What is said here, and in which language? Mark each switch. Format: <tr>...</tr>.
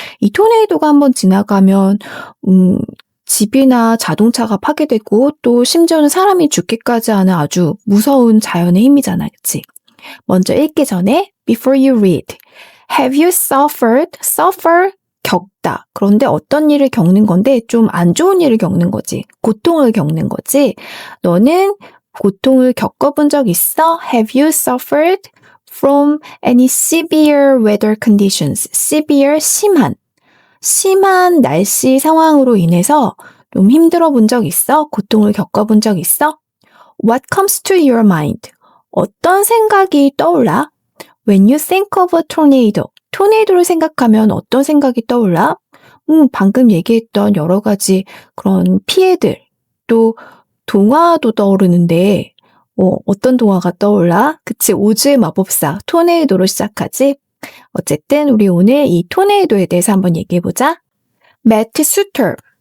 <ko>이 토네이도가 한번 지나가면 집이나 자동차가 파괴되고 또 심지어는 사람이 죽기까지 하는 아주 무서운 자연의 힘이잖아. 그치? 먼저 읽기 전에</ko> <en>before you read. Have you suffered? Suffer? 겪다.</en> <ko>그런데 어떤 일을 겪는 건데 좀 안 좋은 일을 겪는 거지. 고통을 겪는 거지. 너는 고통을 겪어본 적 있어?</ko> <en>Have you suffered from any severe weather conditions?</en> <ko>Severe, 심한 날씨 상황으로 인해서 좀 힘들어 본 적 있어? 고통을 겪어본 적 있어?</ko> <en>What comes to your mind?</en> <ko>어떤 생각이 떠올라?</ko> <en>When you think of a tornado.</en> <ko>토네이도를 생각하면 어떤 생각이 떠올라? 방금 얘기했던 여러 가지 그런 피해들, 또 동화도 떠오르는데 어떤 동화가 떠올라? 그치, 오즈의 마법사, 토네이도로 시작하지? 어쨌든 우리 오늘 이 토네이도에 대해서 한번 얘기해보자. 매트 수터.</ko>